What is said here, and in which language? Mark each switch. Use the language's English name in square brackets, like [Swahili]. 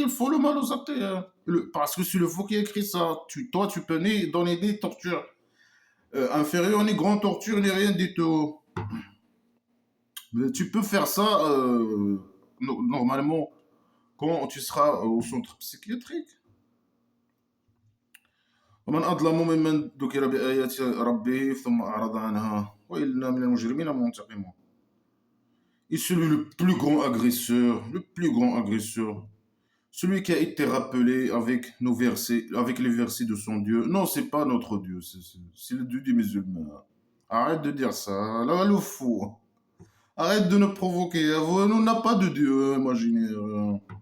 [French] Il faut le mal aux athées. Hein. Parce que c'est le faux qui a écrit ça. Toi, tu peux donner des tortures inférieures, ni grande torture, ni rien du tout. Mais tu peux faire ça normalement quand tu seras au centre psychiatrique. [Arabic] ومن أظلم ممن ذكر بآيات ربه ثم أعرض عنها وإنا من المجرمين منتقمون. [French] Et celui le plus grand agresseur, celui qui a été rappelé avec nos versets, avec les versets de son Dieu. Non, c'est pas notre Dieu, c'est le Dieu des musulmans. Arrête de dire ça, là le fou. Arrête de nous provoquer. Nous n'a pas de Dieu imaginaire.